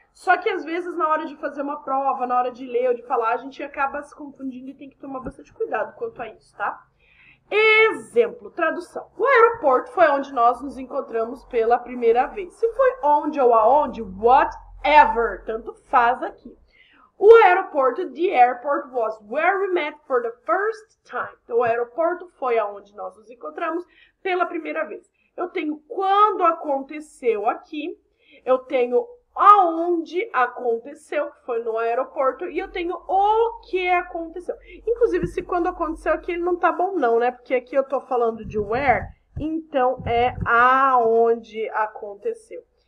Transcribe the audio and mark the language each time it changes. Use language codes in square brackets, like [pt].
[pt] Só que às vezes na hora de fazer uma prova, na hora de ler ou de falar, a gente acaba se confundindo e tem que tomar bastante cuidado quanto a isso, tá? Exemplo, tradução. O aeroporto foi onde nós nos encontramos pela primeira vez. Se foi onde ou aonde, whatever, tanto faz aqui. O aeroporto, [en] the airport was where we met for the first time. [pt] Então, o aeroporto foi aonde nós nos encontramos pela primeira vez. Eu tenho quando aconteceu aqui, eu tenho aonde aconteceu, que foi no aeroporto, e eu tenho o que aconteceu. Inclusive, se quando aconteceu aqui, ele não tá bom não, né? Porque aqui eu tô falando de where, então é aonde aconteceu.